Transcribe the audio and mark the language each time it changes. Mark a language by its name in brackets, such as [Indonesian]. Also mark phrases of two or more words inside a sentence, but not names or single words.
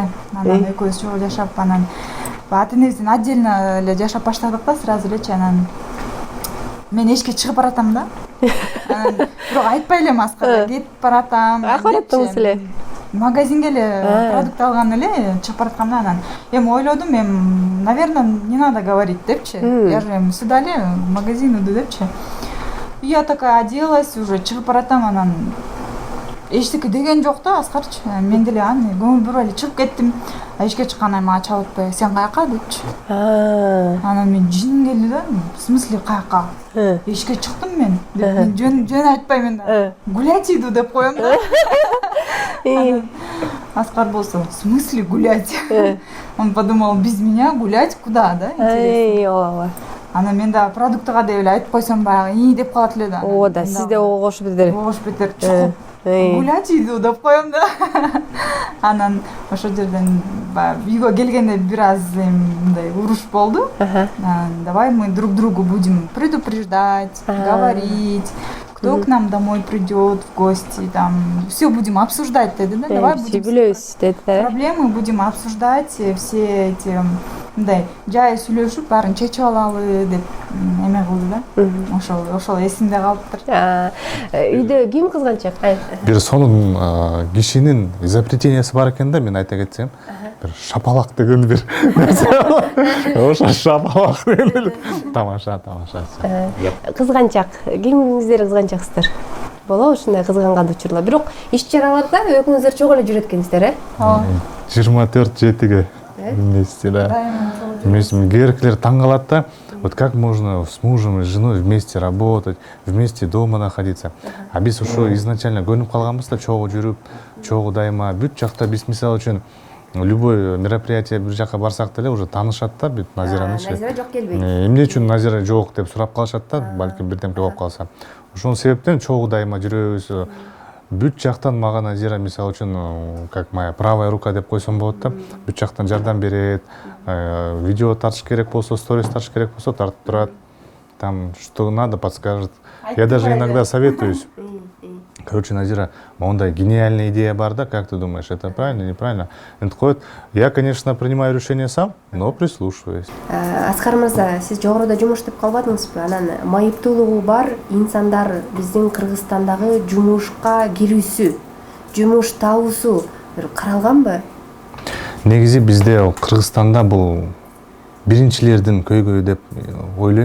[Kyrgyz] Анан экөөбүз чогуу жашап, анан ата энебизден отдельно эле жашап баштадык да, сразу элечи. Анан мен эшикке чыгып баратам да. Анан бирок айтпай элем Аскарга, кетип баратам. Бараттыңыз эле. Магазинге эле продукт алган эле чыгып баратканда, анан ойлодум, [Russian] наверное, не надо говорить депчи. Я же сюда эле в магазин иду депчи. Я такая оделась, уже [Kyrgyz] чыгып баратам, анан эчтеке деген жок да Аскарчы. Мен деле аны көңүл бурбай эле чыгып кеттим. Эшикке чыккандан мага чалып атпай, сен каяка депчи. Анан мен жиным келди да. [Russian] В смысле каяка? [Kyrgyz] Эшикке чыктым мен. Мен жөн айтпайм да. [Russian] Гулять иду [Kyrgyz] деп коем да. Аскар болсо, [Russian] в смысле гулять? Он подумал, без меня гулять куда, да? Интересно. [Kyrgyz] Анан мен да продуктыга деп эле айтып койсом баягы деп калат эле да. О да, сиз де огош бетер. Чукуп [Russian] гулять иду [Kyrgyz] деп коем да. Анан ошол жерден үйгө келгенде бир аз мындай уруш болду. [Russian] Давай мы друг другу будем предупреждать, говорить, кто к нам домой придет в гости, там все будем обсуждать, да? Давай будем проблемы будем обсуждать, все эти [Kyrgyz] мындай жай сүйлөшүп баарын чечип алалы деп эме кылды да. Ошол эсимде калыптыр. Үйдө ким кызганчак? Бир сонун кишинин изобретениясы бар экен да, мен айта кетсем. Бир шапалак деген бир нерсе. Ошо шапалак деген тамаша. Кызганчак. Кимиңиздер кызганчаксыздар? Болобу ушундай кызганган учурлар. Бирок иш чараларда экөөңүздөр чогуу эле жүрөт экенсиздер, 24/7 вместе, да. Герклер таң калат да. [Russian] Вот как можно с мужем и с женой вместе работать, вместе дома находиться. [Kyrgyz] А биз ошо изначально көнүп калганбыз да, чогуу жүрүп, чогуу дайыма бүт жакта биз мисалы үчүн [Russian] любой мероприятие [Kyrgyz] бир жака барсак деле уже таанышат да бүт Назиранычы. Назира жок келбейт. Эмне үчүн Назира жок деп сурап калышат да, балким бирдемке болуп калса. Ошол себептен чогуу дайыма жүрөбүз. Бүт жактан мага Назира мисалы үчүн [Russian] как моя правая рука [Kyrgyz] деп койсом болот да. Бүт жактан жардам берет. Видео тартыш керек болсо, сторис тартыш керек болсо тартып турат. [Russian] Там что надо подскажет. Я даже иногда советуюсь. Короче, [Kyrgyz] Назира, мондай [Russian] гениальная идея [Kyrgyz] бар, да, [Russian] как ты думаешь, это правильно, неправильно? Я, конечно, принимаю решение сам, но прислушиваюсь. [Kyrgyz] Аскар мырза, сиз жогоруда жумуш деп калбадыңызбы? Анан майыптуулугу бар инсандар биздин Кыргызстандагы жумушка кирүүсү, жумуш табуусу бир каралганбы? Негизи бизде Кыргызстанда бул биринчилердин көйгөйү деп ойлойм.